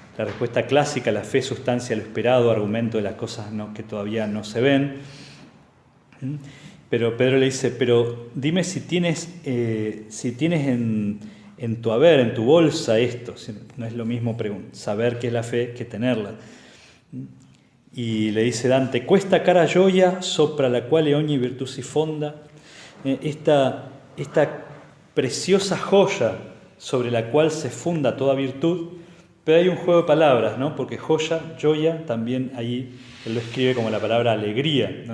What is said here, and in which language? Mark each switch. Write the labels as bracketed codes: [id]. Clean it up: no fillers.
[es] La respuesta clásica, la fe sustancia lo esperado, argumento de las cosas que todavía no se ven. Pero Pedro le dice, pero dime si tienes en tu haber, en tu bolsa esto. No es lo mismo saber qué es la fe que tenerla. Y le dice Dante, [it] questa cara gioia sopra la quale ogni virtù si fonda. [es] Esta preciosa joya sobre la cual se funda toda virtud. Pero hay un juego de palabras, ¿no? Porque joya, gioia, también ahí él lo escribe como la palabra alegría, ¿no?